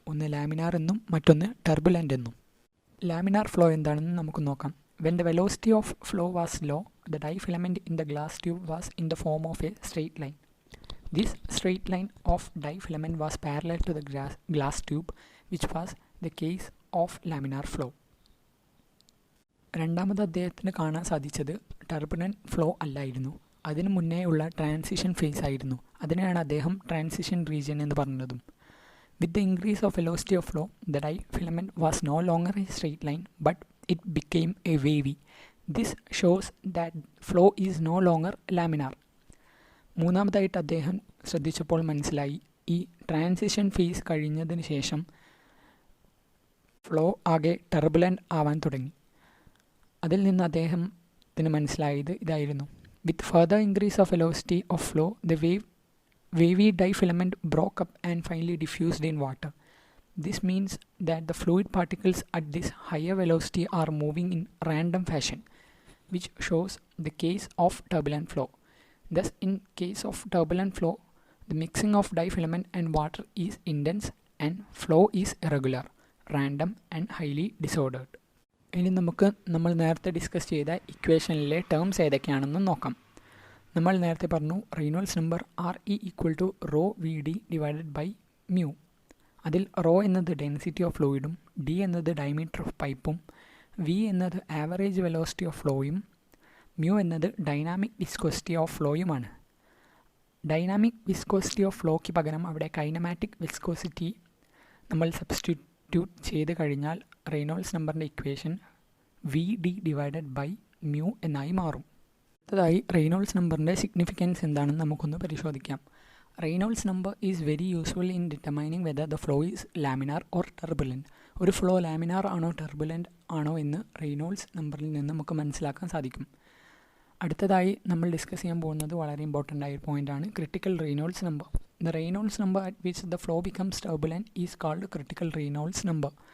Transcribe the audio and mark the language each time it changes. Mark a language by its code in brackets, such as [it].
[ml] ഒന്ന് ലാമിനാർ എന്നും മറ്റൊന്ന് ടർബുലൻ്റ് എന്നും. ലാമിനാർ ഫ്ലോ എന്താണെന്ന് നമുക്ക് നോക്കാം. [en] When the velocity of flow was low, the dye filament in the glass tube was in the form of a straight line. This straight line of dye filament was parallel to the glass tube, which was the case of laminar flow. [ml] രണ്ടാമത് അദ്ദേഹത്തിന് കാണാൻ സാധിച്ചത് turbulent flow അല്ലായിരുന്നു, അതിനു മുന്നേ ഉള്ള transition phase ആയിരുന്നു. അതിനെയാണ് അദ്ദേഹം ട്രാൻസിഷൻ റീജിയൻ എന്ന് പറഞ്ഞതും. [en] With the increase of velocity of flow, the dye filament was no longer a straight line, but it became a wavy. This shows that flow is no longer laminar. [ml] മൂന്നാമതായിട്ട് അദ്ദേഹം ശ്രദ്ധിച്ചപ്പോൾ മനസ്സിലായി, ഈ transition phase കഴിഞ്ഞതിന് ശേഷം flow ആകെ turbulent ആവാൻ തുടങ്ങി. അതിൽ നിന്ന് അദ്ദേഹത്തിന് മനസ്സിലായത് ഇതായിരുന്നു. [en] With further increase of velocity of flow, the wavy dye filament broke up and finally diffused in water. This means that the fluid particles at this higher velocity are moving in random fashion, which shows the case of turbulent flow. Thus, in case of turbulent flow, the mixing of dye filament and water is intense and flow is irregular, random and highly disordered. [ml] ഇനി നമ്മൾ നേരത്തെ discuss ചെയ്ത ഇക്വേഷനിലെ terms ഏതൊക്കെയാണെന്ന് നോക്കാം. നമ്മൾ നേരത്തെ പറഞ്ഞു Reynolds number RE = ρVD / μ. അതിൽ റോ എന്നത് ഡെൻസിറ്റി ഓഫ് ഫ്ലൂയിഡും ഡി എന്നത് ഡയമീറ്റർ ഓഫ് പൈപ്പും വി എന്നത് ആവറേജ് വെലോസിറ്റി ഓഫ് ഫ്ലോയും മ്യൂ എന്നത് dynamic viscosity of ഫ്ലോയുമാണ്. Dynamic viscosity of ഫ്ലോയ്ക്ക് പകരം അവിടെ കൈനമാറ്റിക് വിസ്കോസിറ്റി നമ്മൾ സബ്സ്റ്റിറ്റ്യൂട്ട് ചെയ്ത് കഴിഞ്ഞാൽ റെയ്നോൾഡ്സ് നമ്പറിൻ്റെ ഇക്വേഷൻ VD / μ എന്നായി മാറും. അടുത്തതായി റെയ്നോൾഡ്സ് നമ്പറിൻ്റെ സിഗ്നിഫിക്കൻസ് എന്താണെന്ന് നമുക്കൊന്ന് പരിശോധിക്കാം. [en] Reynolds number is very useful in determining whether the flow is laminar or turbulent. [ml] ഒരു ഫ്ലോ ലാമിനാർ ആണോ ടർബുലൻ്റ് ആണോ എന്ന് റെയ്നോൾഡ്സ് നമ്പറിൽ നിന്ന് നമുക്ക് മനസ്സിലാക്കാൻ സാധിക്കും. അടുത്തതായി നമ്മൾ ഡിസ്കസ് ചെയ്യാൻ പോകുന്നത് വളരെ ഇമ്പോർട്ടൻ്റ് ആയ ഒരു പോയിൻ്റാണ് critical Reynolds number. [en] The Reynolds number at which the flow becomes turbulent is called critical Reynolds number.